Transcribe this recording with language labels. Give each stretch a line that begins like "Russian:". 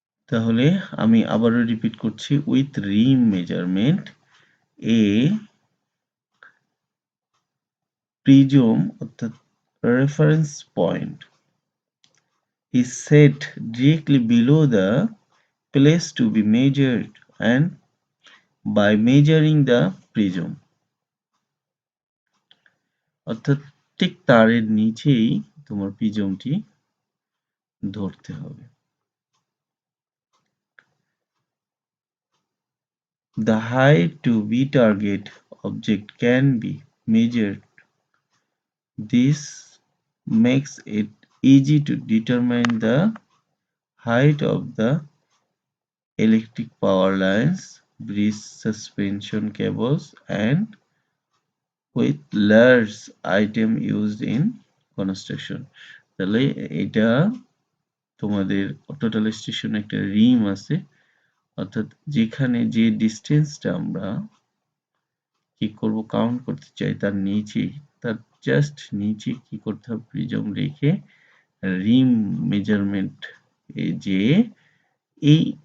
Bangla: তাহলে আমি আবারও রিপিট করছি, with Rim measurement A prism অর্থাৎ reference point
English: is set directly below the place to be measured and by measuring the prism,
Bangla: অর্থাৎ ঠিক তারের নিচেই তোমার প্রিজমটি ধরতে হবে।
English: The height to be target object can be measured. This makes it easy to determine the height of the electric power lines, bridge suspension cables, and with large item used in construction.
Bangla: তাহলে এটা তোমাদের total station একটা রিম আছে, অর্থাৎ যেখানে যে ডিসটেন্সটা আমরা কি করব কাউন্ট করতে চাই তার নিচে, তার জাস্ট নিচে কি করতে হবে, প্রিজম রেখে রিম মেজারমেন্ট যে এই